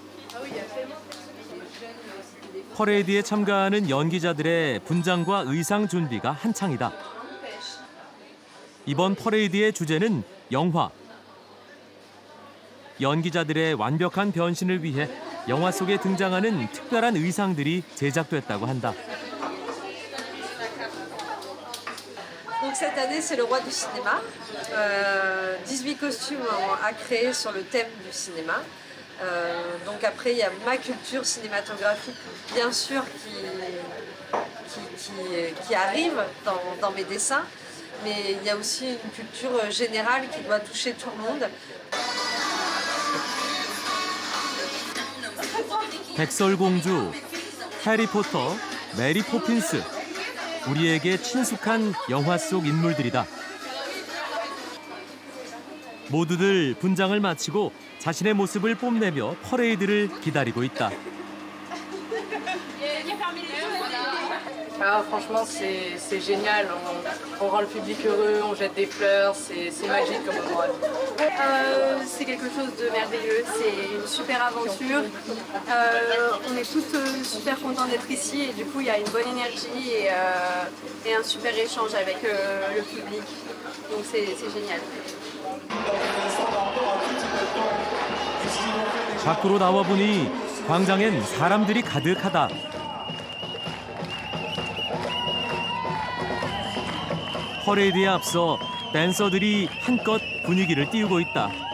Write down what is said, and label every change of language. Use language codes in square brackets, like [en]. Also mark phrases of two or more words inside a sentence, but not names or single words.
[ko] 퍼레이드에 참가하는 연기자들의 분장과 의상 준비가 한창이다. 이번 퍼레이드의 주제는 영화. 연기자들의 완벽한 변신을 위해 영화 속에 등장하는 특별한 의상들이 제작됐다고 한다. [fr] Donc cette année, c'est le roi du cinéma. 18 costumes à créer sur le thème du cinéma. Donc après, il y a ma culture cinématographique, bien sûr, qui arrive dans mes dessins. Mais il y a aussi une culture générale qui doit toucher tout le monde. [ko] 백설공주, 해리포터, 메리 포핀스. 우리에게 친숙한 영화 속 인물들이다. 모두들 분장을 마치고 자신의 모습을 뽐내며 퍼레이드를 기다리고 있다. [fr] Ah, franchement, c'est génial. On rend le public heureux, on jette des fleurs, c'est magique comme endroit. C'est quelque chose de merveilleux, c'est une super aventure. On est toutes super contents d'être ici et du coup il y a une bonne énergie et un super échange avec le public. Donc c'est génial. [ko] 밖으로 나와보니 광장엔 사람들이 가득하다. 퍼레이드에 앞서 댄서들이 한껏 분위기를 띄우고 있다.